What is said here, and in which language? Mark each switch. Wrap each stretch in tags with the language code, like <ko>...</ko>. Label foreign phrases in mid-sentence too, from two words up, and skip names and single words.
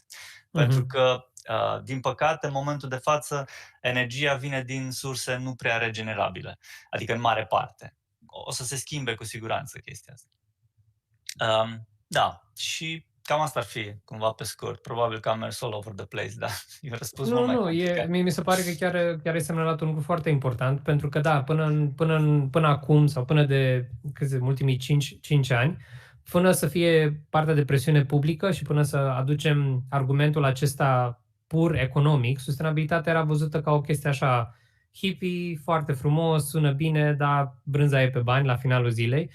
<ro>Pentru că, din păcate, în momentul de față, energia vine din surse nu prea regenerabile, adică în mare parte. O să se schimbe cu siguranță chestia asta. Da, și cam asta ar fi, cumva pe scurt. Probabil că am mers</ro> <en>all over the place,</en> <ro>dar e un răspuns mult mai complicat. Mi se pare că chiar ai semnalat un lucru foarte important, pentru că da, până acum sau până de ultimii 5 ani, până să fie partea de presiune publică și până să aducem argumentul acesta pur economic, sustenabilitatea era văzută ca o chestie așa hippie, foarte frumos, sună bine, dar brânza e pe bani la finalul zilei.</ro>